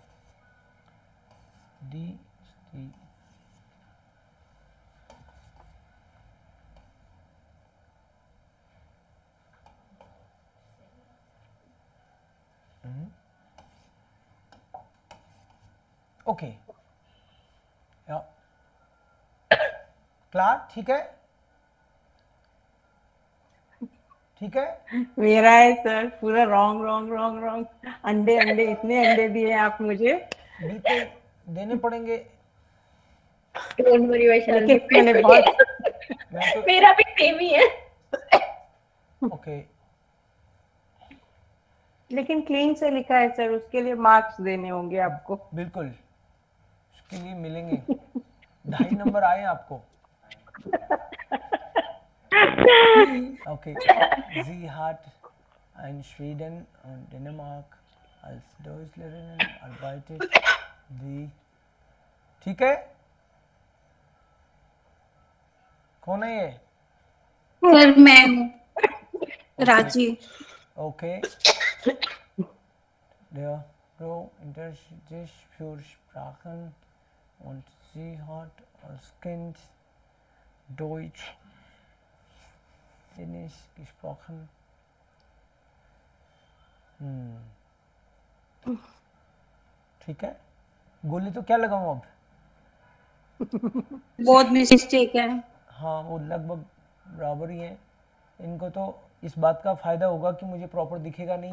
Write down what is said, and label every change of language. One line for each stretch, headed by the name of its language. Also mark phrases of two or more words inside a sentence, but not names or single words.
German: Die ist die Okay. Ja. Klar,
Hindi: ठीक है? ठीक है? मेरा है सर पूरा रॉन्ग अंडे इतने अंडे दिए आप मुझे। बिल्कुल देने पड़ेंगे।
English: don't worry वैशाली,
Hindi: लेकिन मैंने बहुत मेरा भी सेम ही है। ओके, लेकिन क्लीन से लिखा है सर, उसके लिए मार्क्स देने होंगे आपको। बिल्कुल उसके लिए मिलेंगे। 2.5 नंबर आए आपको।
German: Okay, sie hat in Schweden und Dänemark als Deutschlehrerin arbeitet.
Hindi: ठीक है? कौन है ये? सर मैं हूँ राजी। Okay.
German: Der Pro interessiert sich für Sprachen und sie hat als Kind Deutsch, Dänisch gesprochen.
Hindi: ठीक है, गोली तो क्या लगाऊं अब? बहुत मिस्टेक है। हाँ, वो लगभग बराबर ही है। इनको तो इस बात का फायदा होगा कि मुझे प्रॉपर दिखेगा नहीं।